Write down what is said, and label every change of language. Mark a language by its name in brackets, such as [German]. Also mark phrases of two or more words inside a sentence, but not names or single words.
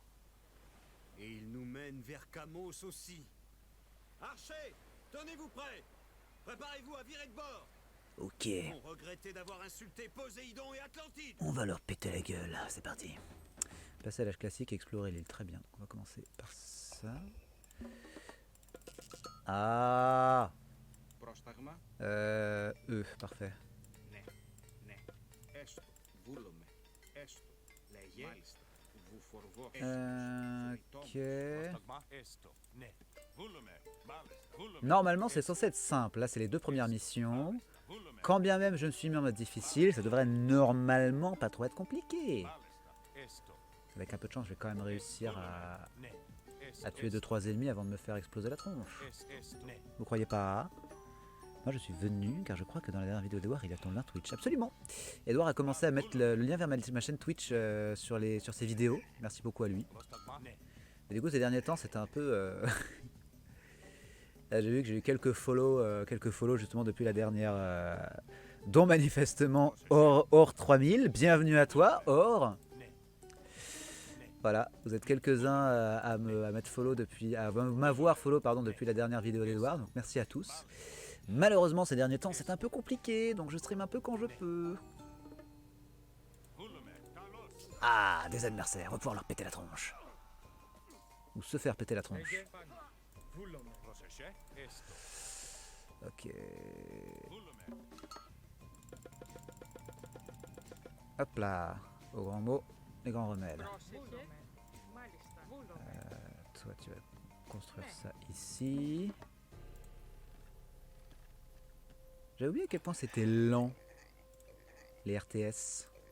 [French] Et il nous mène vers Kamos aussi. Archers, tenez-vous prêts. Préparez-vous à virer de bord. Ok, On regrettait d'avoir insulté Poséidon et Atlantide. on va leur péter la gueule, c'est parti. Passer à l'âge classique et explorer l'île. Très bien. On va commencer par ça. Ah [Greek] Πρόσταγμα, [French] parfait. [Greek] ναι, ναι. Έστω, βούλομαι, έστω. Λέγε, μάλιστα. Βουφορβό, [French] Ok. [Greek] Πρόσταγμα, έστω, ναι. Βούλομαι, μάλιστα. Βούλομαι, [French] Normalement, c'est censé être simple. Là, c'est les 2 premières missions. [Greek] βούλομαι, [French] Quand bien même je me suis mis en mode difficile, ça devrait normalement pas trop être compliqué. [Greek] μάλιστα. Έστω, [French] Avec un peu de chance, je vais quand même réussir [Greek] ναι. Έστω, [French] à tuer 2-3 ennemis avant de me faire exploser la tronche. [Greek] έστω, ναι. [French] Vous croyez pas? Moi je suis venu car je crois que dans la dernière vidéo d'Edouard il a ton lien Twitch. Absolument. Edouard a commencé à mettre le lien vers ma chaîne Twitch sur ses vidéos. Merci beaucoup à lui. [Greek] Πρόσταγμα, ναι. [French] Et du coup ces derniers temps c'était un peu... Là, j'ai vu que j'ai eu quelques follow justement depuis la dernière... dont manifestement Or 3000. Bienvenue à toi Or. Voilà, vous êtes quelques-uns à m'être follow depuis, à m'avoir follow pardon depuis la dernière vidéo d'Edouard, donc merci à tous. Malheureusement ces derniers temps c'est un peu compliqué, donc je stream un peu quand je peux. [Greek] Βούλομαι, καλώς. [French] Ah, des adversaires, on va pouvoir leur péter la tronche. Ou se faire péter la tronche. [Greek] Πρόσεχε, έστω, [French] Ok. [Greek] βούλομαι. [French] Hop là, au grand mot, les grands remèdes. Toi tu vas construire ça ici. J'ai oublié à quel point c'était lent, les RTS.